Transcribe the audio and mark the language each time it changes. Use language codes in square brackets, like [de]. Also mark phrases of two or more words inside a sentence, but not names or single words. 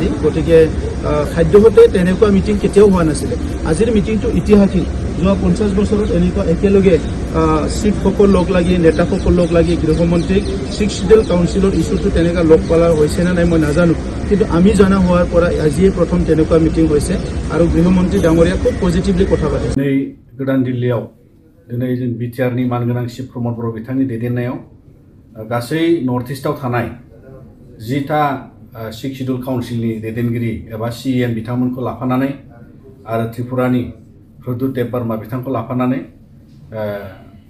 [as] গতিকে খাদ্যহতে তেনেকুৱা মিটিং কেতিয়াও হোৱা নাছিলে আজিৰ মিটিংটো ঐতিহাসিক যোৱা 50 বছৰত এনেকুৱা একেলগে চিফসকল লগ লাগি নেতাসকল লগ লাগি গৃহমন্ত্ৰীক [en] Six Schedule Councilৰ issueটো [as] তেনেকুৱা লগ পালা হৈছে নে নাই মই নাজানো কিন্তু আমি জনা হোৱাৰ পৰা আজিয়ে প্ৰথম তেনেকুৱা মিটিং হৈছে আৰু গৃহমন্ত্ৰী ডাঙৰীয়া খুব পজিটিভলি কথা পাতিছে। [brx] दिनै गोदान दिल्लीयाव दिनै जों बिटिआरनि मानगोनां चिफ प्रमद बर' बिथांनि दैदेननायाव गासै नर्थ इस्टआव थानाय 10था [en] Six Schedule Councilनि [brx] दैदेनगिरि एबा CAM बिथांमोनखौ लाफानानै आरो त्रिपुरानि प्रदुत देबबर्मा बिथांखौ लाफानानै